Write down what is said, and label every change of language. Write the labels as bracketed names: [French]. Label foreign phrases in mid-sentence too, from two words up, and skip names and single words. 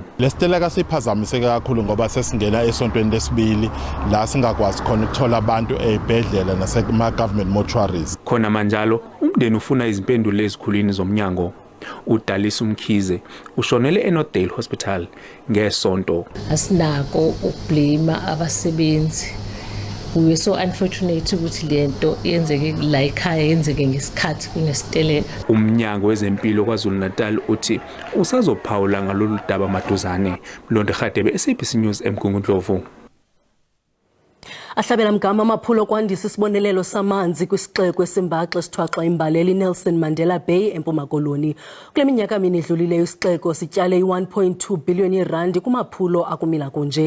[Zulu] Lesiteleka siphazamiseke kakhulu ngoba sesingena esontweni lesibili la singakwazi khona ukuthola abantu ezibhedlela nasema [English] government mortuaries. [Zulu] Khona manjalo umndeni ufuna izimpendulo ezikhulwini zomnyango. uDalisa Umkhize ushonele eNorthdale Hospital ngesonto. Asinako ukublame abasebenzi. [English] We so unfortunate [Zulu] ukuthi lento yenzeke la ekhaya yenzeke ngesikhathi kunesiteleka. Umnyango wezempilo KwaZulu-Natal uthi usazophawula ngalolu daba maduzane. Mlonde Khadebe, SABC News eMgungundlovu. [Xhosa] Ahlabela mgama amaphulo kwandisa isibonelelo samanzi kwisixeko esimbaxa esithwaxa imbaleli Nelson Mandela Bay eMpuma Koloni. Kule minyaka mini idlulileyo isixeko sityale i-1.2 billion yeerandi kumaphulo akumila kunje.